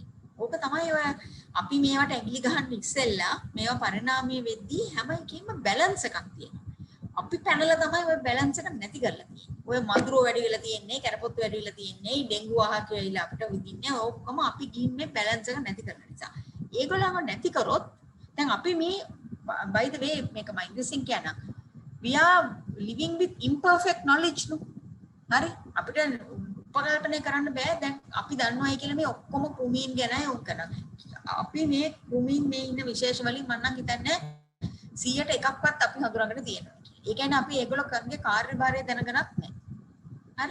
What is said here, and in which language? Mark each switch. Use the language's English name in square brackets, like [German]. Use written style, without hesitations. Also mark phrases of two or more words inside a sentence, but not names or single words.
[Sinhala] ඕක තමයි ඔය අපි මේවට ඇඟිලි ගහන්න ඉස්සෙල්ලා මේවා පරිණාමය වෙද්දී හැම එකකින්ම බැලන්ස් එකක් තියෙනවා. අපි පැනලා තමයි ඔය බැලන්ස් එක නැති කරලා තියෙන්නේ. ඔය මදුරුව වැඩි වෙලා තියෙන්නේ, කැරපොත්තු වැඩි වෙලා තියෙන්නේ, ඩෙන්ගු ආහාර වෙලා අපිට විදින්නේ ඔක්කොම අපි ගිහින් මේ බැලන්ස් එක නැති කරන නිසා. ඒගොල්ලන්ව නැති කරොත් දැන් අපි මේ [English] by the way [Sinhala] මේක මම ඉංග්‍රීසියෙන් කියනවා. [English] We are living with imperfect knowledge no. [Sinhala] හරි? අපිට උපකල්පනය කරන්න බෑ. දැන් අපි දන්නවයි කියලා මේ ඔක්කොම කෘමීන් ගැනයි උන් කරන්නේ. අපි මේ කෘමීන් මේ ඉන්න විශේෂ වලින් මම නම් හිතන්නේ 100ට එකක්වත් අපි හඳුනාගෙන තියෙනවා. ඒ කියන්නේ අපි ඒගොල්ලෝ කරන්නේ කාර්යභාරය දැනගනත් නැහැ. හරි?